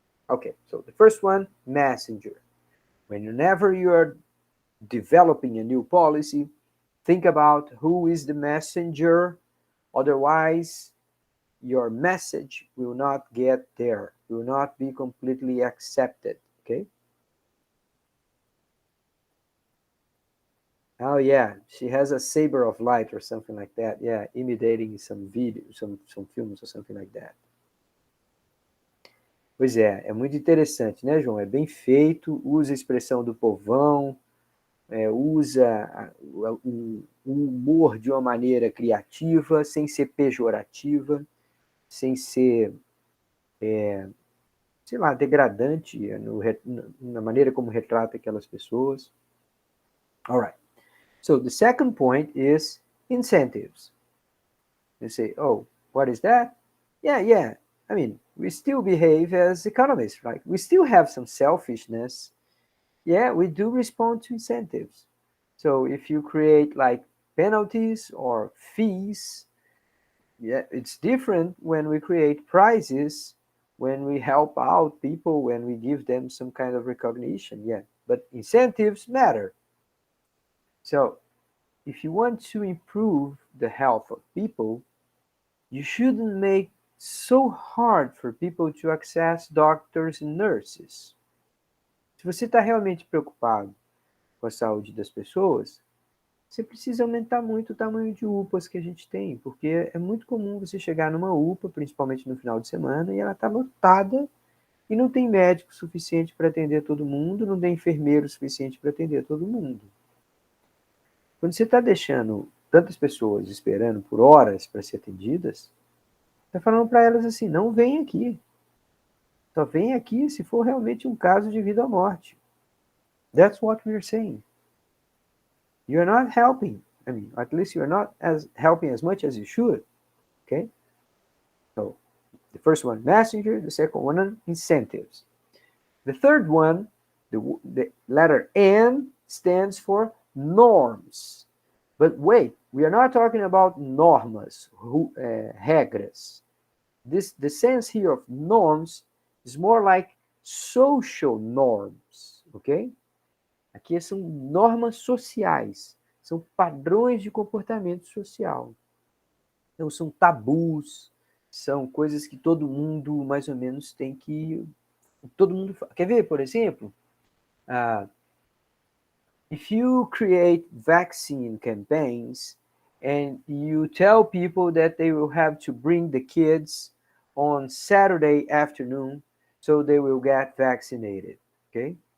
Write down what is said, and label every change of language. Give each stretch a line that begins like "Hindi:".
English: Okay, so the first one, messenger. Whenever you are developing a new policy, think about who is the messenger. Otherwise, your message will not get there. will not be completely accepted, okay? Oh yeah, she has a saber of light or something like that. Yeah, imitating some video, some filmes or something like that.
Portuguese: Pois é muito interessante, né, João? É bem feito, usa a expressão do povão, usa o humor de uma maneira criativa, sem ser pejorativa, sem ser, sei lá, degradante na maneira como retrata aquelas pessoas.
English: All right. So the second point is incentives. You say, oh, what is that? Yeah. I mean, we still behave as economists, right? We still have some selfishness. Yeah, we do respond to incentives. So if you create like penalties or fees, yeah, it's different when we create prizes, when we help out people, when we give them some kind of recognition. Yeah, but incentives matter. So if you want to improve the health of people, you shouldn't make so hard for people to access doctors and nurses.
Portuguese: Se você está realmente preocupado com a saúde das pessoas, você precisa aumentar muito o tamanho de UPAs que a gente tem, porque é muito comum você chegar numa UPA, principalmente no final de semana, e ela está lotada e não tem médico suficiente para atender todo mundo, não tem enfermeiro suficiente para atender todo mundo. Quando você está deixando tantas pessoas esperando por horas para ser atendidas, está falando para elas assim, não vem aqui. Só vem aqui se for realmente um caso de vida ou morte.
English: That's what we're saying. You're not helping. I mean, at least you're not helping as much as you should. Okay? So, the first one, messenger. The second one, incentives. The third one, the letter N stands for norms. But wait, we are not talking about
Portuguese: normas, regras.
English: The sense here of norms is more like social norms, ok?
Portuguese: Aqui são normas sociais, são padrões de comportamento social. Então, são tabus, são coisas que todo mundo, mais ou menos, tem que... Todo mundo... Quer ver, por exemplo?
English: If you create vaccine campaigns and you tell people that they will have to bring the kids on Saturday afternoon so they will get vaccinated, okay?